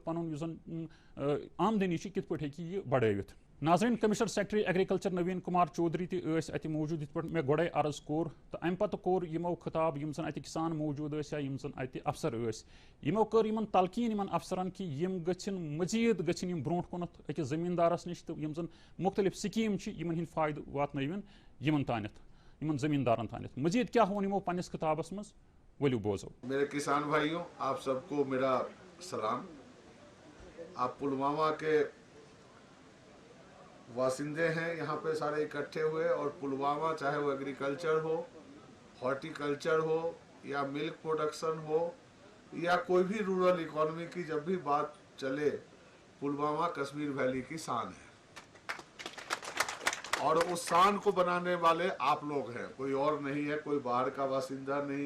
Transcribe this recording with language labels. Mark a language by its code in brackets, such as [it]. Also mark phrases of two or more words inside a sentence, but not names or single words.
[ks] پنُن یُس زن آمدنی کت پٲٹھۍ ہیٚکہِ یہِ بڑٲوِتھ ناظرین [en] Commissioner Secretary Agriculture [ks] نوین کمار چودھری تہ ات موجود یت پہ مے گۄڈے عرض کور تو امہ پتہ کور یمو خطاب یم زن ات کسان موجود یا یم زن ات افسر یمو کر یمن تلقین یمن افسرن کہ یم گژھن مزید گژھن یم برونٹ کُنتھ أکِس زمیندارس نش تو یم زن مختلف سکیم یمن ہند فائدہ واتنٲوِن یمن تانیتھ یمن زمیندارن تانیتھ مزید کیا وون یمو پنس خطابس مز ؤلِو بوزو [ur] میرے کسان بھائیوں آپ سب کو میرا سلام آپ پلوامہ کے واسندے ہیں یہاں پہ سارے اکٹھے ہوئے اور پلوامہ چاہے وہ ایگریکلچر ہو ہارٹیکلچر ہو یا [en] milk production [ur] ہو یا کوئی بھی [en] rural economy [ur] کی جب بھی بات چلے پلوامہ کشمیر ویلی کی شان ہے اور اس شان کو بنانے والے آپ لوگ ہیں کوئی اور نہیں ہے کوئی باہر کا باشندہ نہیں ہے